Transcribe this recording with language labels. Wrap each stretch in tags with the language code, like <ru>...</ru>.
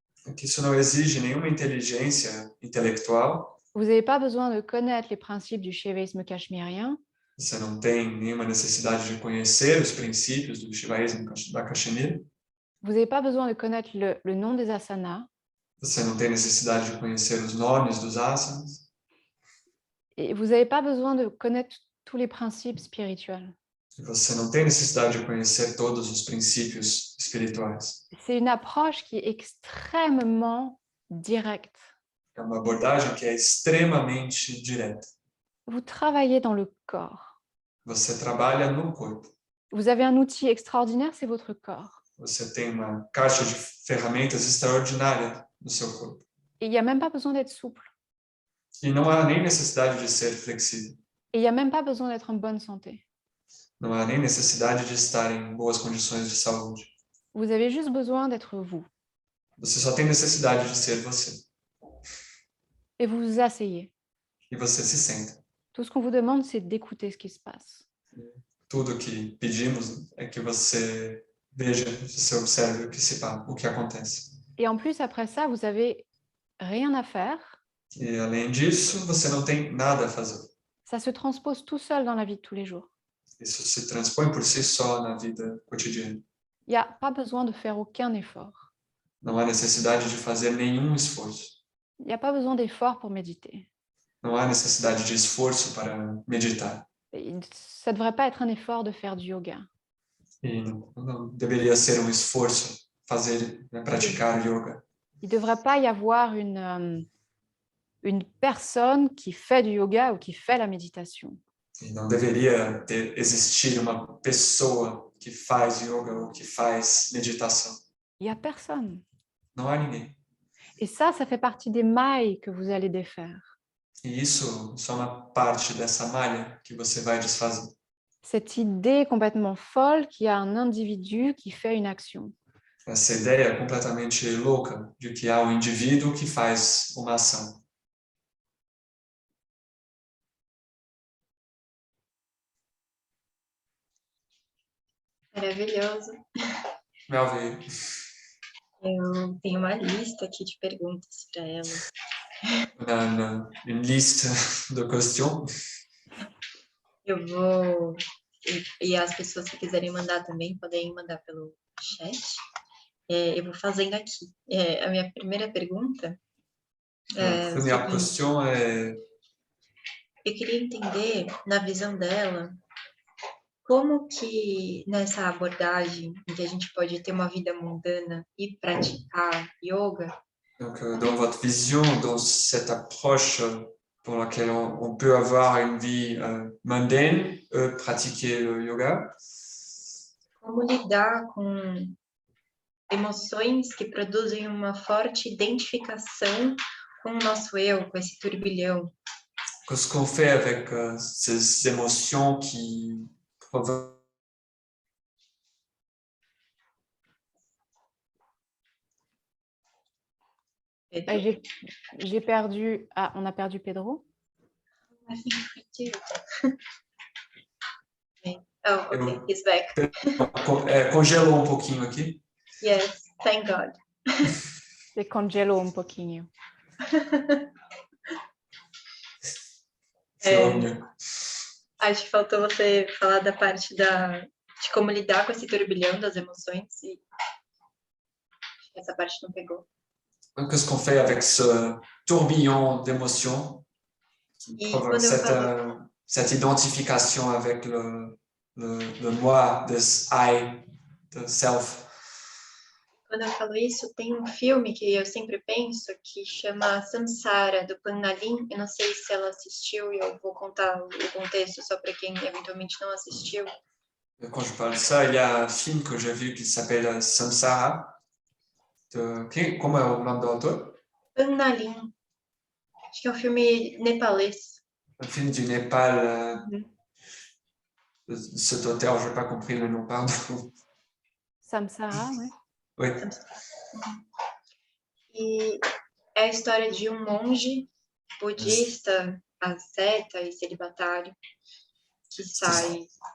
<pt>é que isso não exige nenhuma inteligência intelectual.</pt> <fr>Vous n'avez pas besoin de connaître les principes du shivaïsme cachemérien.</fr> <pt>Você não tem nenhuma necessidade de conhecer os princípios do Shivaísmo da Caxemira.</pt> <fr>Vous n'avez pas besoin de connaître le nom des asanas.</fr> <pt>Você não tem necessidade de conhecer os nomes dos asanas.</pt> <fr>Et vous n'avez pas besoin de connaître tous les principes spirituels.</fr> <pt>E você não tem necessidade de conhecer todos os princípios espirituais.</pt> <fr>C'est une approche qui est extrêmement directe.</fr> <pt>É uma abordagem que é extremamente direta.</pt> <fr>Vous travaillez dans le corps.</fr> <pt>Você trabalha no corpo.</pt> <fr>Vous avez un outil extraordinaire, c'est votre corps.</fr> <pt>Você tem uma caixa de ferramentas extraordinária no seu corpo.</pt> <fr>Et il n'y a même pas besoin d'être souple.</fr> <pt>E não há nem necessidade de ser flexível.</pt> <fr>Et il n'y a même pas besoin d'être en bonne santé.</fr> <pt>Não há nem necessidade de estar em boas condições de saúde.</pt> <fr>Vous avez juste besoin d'être vous.</fr> <pt>Você só tem necessidade de ser você.</pt> <fr>Et vous vous asseyez.</fr> <pt>E você se senta.</pt> <fr>Tout ce qu'on vous demande, c'est d'écouter ce qui se passe.</fr> <pt>Tudo que pedimos é que você veja, você observe o que acontece.</pt> <fr>Et en plus, après ça, vous n'avez rien à faire.</fr> <pt>E além disso, você não tem nada a fazer.</pt> <fr>Ça se transpose tout seul dans la vie de tous les jours.</fr> <pt>Isso se transpõe por si só na vida cotidiana.</pt> <fr>Il n'y a pas besoin de faire aucun effort.</fr> <pt>Não há necessidade de fazer nenhum esforço.</pt> <fr>Il n'y a pas besoin d'effort pour méditer.</fr> <pt>Não há necessidade de esforço para meditar.</pt> <fr>Et ça ne devrait pas être un effort de faire du yoga.</fr> <pt>E não deveria ser um esforço praticar yoga.</pt> <fr>Il ne devrait pas y avoir une personne qui fait du yoga ou qui fait la méditation.</fr> <pt>E não deveria existir uma pessoa que faz yoga ou que faz meditação.</pt> <fr>Il n'y a personne.</fr> <pt>Não há ninguém.</pt> <fr>Et ça fait partie des mailles que vous allez défaire.</fr> <pt>E isso é uma parte dessa malha que você vai desfazer.</pt> <fr>Cette idée complètement folle qu'il y a un individu qui fait une action.</fr> <pt>Essa ideia completamente louca de que há um indivíduo que faz uma ação. Maravilhoso. Melvin. Eu tenho uma lista aqui de perguntas para ela.</pt> <fr>Une liste de questions.</fr> <pt>Eu vou... E as pessoas que quiserem mandar também, podem mandar pelo chat. Eu vou fazendo aqui. A minha primeira pergunta</pt> <fr>La</fr> <pt>é o</pt> <fr>première</fr> <pt>seguinte.</pt> <fr>question est,</fr> <pt>Eu queria entender, na visão dela, como que nessa abordagem em que a gente pode ter uma vida mundana e praticar yoga,</pt> <fr>donc, dans votre vision, dans cette approche pour laquelle on peut avoir une vie mondaine, pratiquer le yoga,</fr> <pt>como lidar com emoções que produzem uma forte identificação com o nosso eu, com esse turbilhão.</pt> <fr>qu'est-ce qu'on fait avec ces émotions qui provoquent J'ai perdu... Ah, on a perdu Pedro?</fr> <en>I think we do. Oh, okay, he's back.</en> <pt>Congela um pouquinho aqui.</pt> <en>Yes, thank God.</en> <pt>Você congelou um pouquinho. Acho que faltou você falar da parte de como lidar com esse turbilhão das emoções e acho que essa parte não pegou.</pt> <fr>Qu'est-ce qu'on fait avec ce tourbillon d'émotions qui provoque cette identification avec le moi,</fr> <en>this I, the self?</en> <pt>Quando eu falo isso, tem um filme que eu sempre penso que chama Samsara, do Pannalin. Eu não sei se ela assistiu e eu vou contar o contexto só para quem eventualmente não assistiu.</pt> <fr>Quand je parle de ça, il y a un film que j'ai vu qui s'appelle Samsara.</fr> <pt>Como é o nome do autor? Pannalin. Acho que é um filme nepalês.</pt> <fr>Un film du Népal. Cet auteur, je n'ai pas compris le nom, pardon. Samsara, oui. Oui.</fr> <pt>E é a história de um monge budista, asceta e celibatário que sai.</pt>